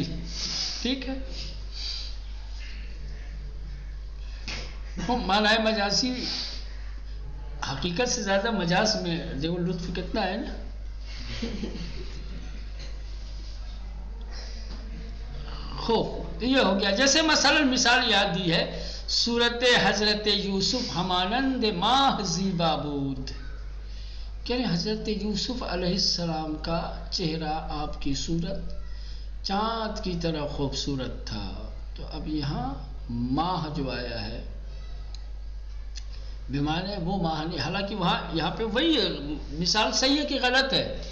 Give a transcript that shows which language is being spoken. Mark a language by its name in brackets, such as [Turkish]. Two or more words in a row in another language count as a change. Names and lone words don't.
[Urdu] ٹھیک ہے، معنی مجازی حقیقت سے زیادہ مجاز میں دیکھو لطف کتنا ہے نا. خوب یہ ہو گیا. جیسے مثلا مثال یاد دی ہے [Persian] صورت حضرت یوسف ہمانند ماہ زیبا بود، [Urdu] یعنی حضرت یوسف علیہ السلام کا چہرہ، آپ کی صورت چاند کی طرح خوبصورت تھا. تو اب یہاں ماہ جو آیا ہے بمانے وہ ماہ نہیں، حالانکہ وہاں یہاں پہ وہی مثال صحیح ہے کہ غلط ہے؟